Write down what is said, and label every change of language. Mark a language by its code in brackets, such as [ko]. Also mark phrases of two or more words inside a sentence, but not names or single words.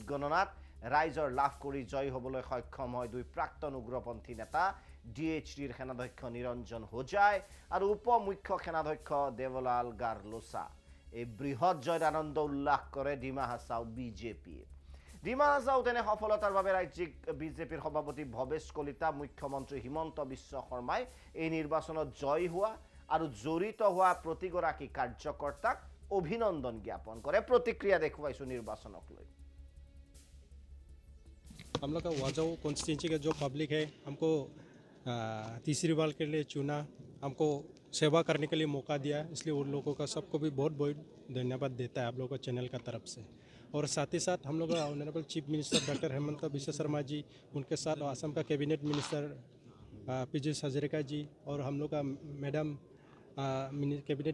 [as] গণনাত ৰাইজৰ লাভ কৰি জয় হ'বলৈ সক্ষম হয় দুই প্ৰাক্তন উগ্ৰপন্থী নেতা ডিএইচটিৰ সেনাধ্যক্ষ নিৰঞ্জন হোজাই আৰু উপ মুখ্য সেনাধ্যক্ষ দেৱলাল গাৰ্লোছা এই বৃহৎ জয়ৰ আনন্দ উল্লাস কৰে ডিমা হাছাও বিজেপিয়ে ডিমা হাছাওত এনে সফলতাৰ বাবে ৰাজ্যিক বিজেপিৰ সভাপতি ভৱেশ কলিতা মুখ্যমন্ত্ৰী হিমন্ত বিশ্ব শৰ্মাই এই নিৰ্বাচনত জয় হোৱা আৰু জড়িত হোৱা প্ৰতিগৰাকী কাৰ্যকৰ্তাক অভিনন্দন জ্ঞাপন কৰে প্ৰতিক্ৰিয়া দেখুৱাইছো নিৰ্বাচনক লৈ [hi] हम लोग का वाजाऊ कॉन्स्टिट्यूंसी का जो पब्लिक है हमको तीसरी बार के लिए चुना हमको सेवा करने के लिए मौका दिया इसलिए उन लोगों का सबको भी बहुत बहुत धन्यवाद देता है आप लोगों को चैनल का तरफ से और साथ ही साथ हम लोग का [en] honourable chief minister doctor [hi] हेमंत बिश्व शर्मा जी उनके साथ असम का [en] cabinet minister [hi] पीयूष हजारिका जी और हम लोग का [en] madam cabinet